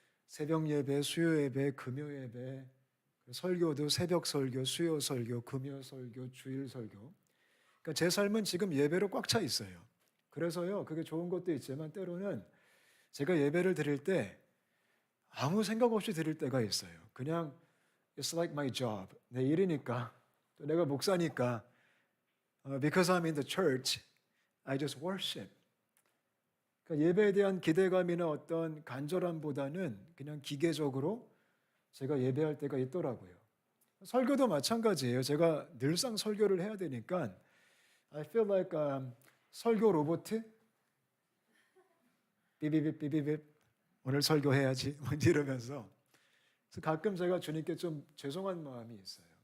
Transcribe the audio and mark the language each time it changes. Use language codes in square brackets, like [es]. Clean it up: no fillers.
[ko] 새벽 예배, 수요 예배, 금요 예배, 설교도 새벽 설교, 수요 설교, 금요 설교, 주일 설교. 그러니까 제 삶은 지금 예배로 꽉 차 있어요. 그래서요, 그게 좋은 것도 있지만 때로는 제가 예배를 드릴 때 아무 생각 없이 드릴 때가 있어요. 그냥 [en] it's like my job. [ko] 내 일이니까. 또 내가 목사니까. [en] Because I'm in the church, I just worship. [ko] 그러니까 예배에 대한 기대감이나 어떤 간절함보다는 그냥 기계적으로 제가 예배할 때가 있더라고요. 설교도 마찬가지예요. 제가 늘상 설교를 해야 되니까 [en] I feel like [ko] 설교 로봇 삐비빅 삐비빅 오늘 설교해야지 이러면서 그래서 가끔 제가 주님께 좀 죄송한 마음이 있어요.